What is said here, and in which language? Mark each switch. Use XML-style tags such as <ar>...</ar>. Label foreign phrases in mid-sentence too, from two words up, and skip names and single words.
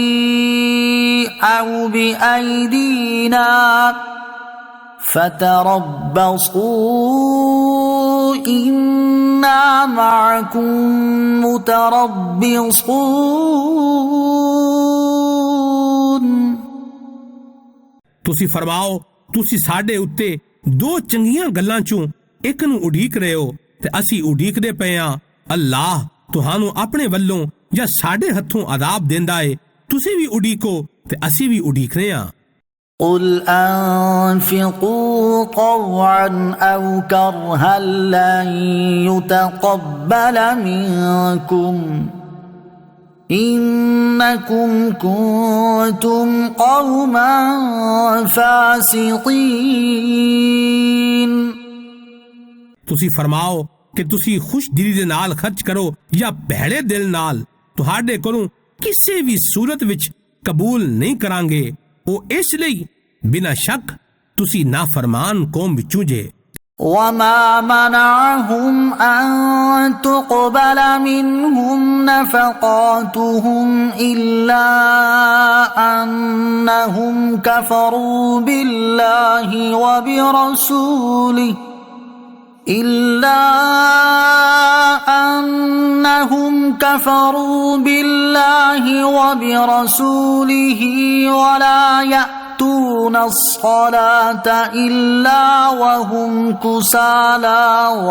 <ar>أو بأيدينا فتربصوا إنا معكم متربصون।</ar> <pa>ਤੁਸੀਂ ਫ਼ਰਮਾਓ ਤੁਸੀਂ ਸਾਡੇ ਉੱਤੇ ਦੋ ਚੰਗੀਆਂ ਗੱਲਾਂ ਚੋਂ ਇੱਕ ਨੂੰ ਉਡੀਕ ਰਹੇ ਹੋ ਤੇ ਅਸੀਂ ਉਡੀਕਦੇ ਪਏ ਹਾਂ। ਅੱਲਾਹ ਤੁਹਾਨੂੰ ਆਪਣੇ ਵੱਲੋਂ ਯਾ ਸਾਡੇ ਹੱਥੋਂ ਅਜ਼ਾਬ ਦੇਂਦਾ ਹੈ, ਤੁਸੀਂ ਭੀ ਉਡੀਕੋ ਤੇ ਅਸੀਂ ਭੀ ਉਡੀਕ ਰਹੇ ਹਾਂ।</pa> <ar>قل أنفقوا طوعا أو كرها لن يتقبل منكم إنكم كنتم قوما فاسقين।</ar> <pa>ਤੁਸੀਂ ਫ਼ਰਮਾਓ ਕਿ ਤੁਸੀਂ ਖ਼ੁਸ਼ ਦਿਲੀ ਦੇ ਨਾਲ ਖ਼ਰਚ ਕਰੋ ਯਾ ਭੈੜੇ ਦਿਲ ਨਾਲ, ਤੁਹਾਡੇ ਕੋਲੋਂ ਕਿਸੀ ਭੀ ਸੂਰਤ ਵਿਚ ਕਬੂਲ ਨਹੀਂ ਕਰਾਂਗੇ। ਓ ਇਸਲਿਏ ਬਿਨਾ ਸ਼ੱਕ ਤੁਸੀਂ ਨਾਫ਼ਰਮਾਨ ਕੌਮ ਵਿਚੋਂ ਜੇ।</pa> <ar>وما منعهم أن تقبل منهم نفقاتهم إلا أنهم كفروا بالله وبرسوله ولا يأتون الصلاة إلا وهم كسالى</ar>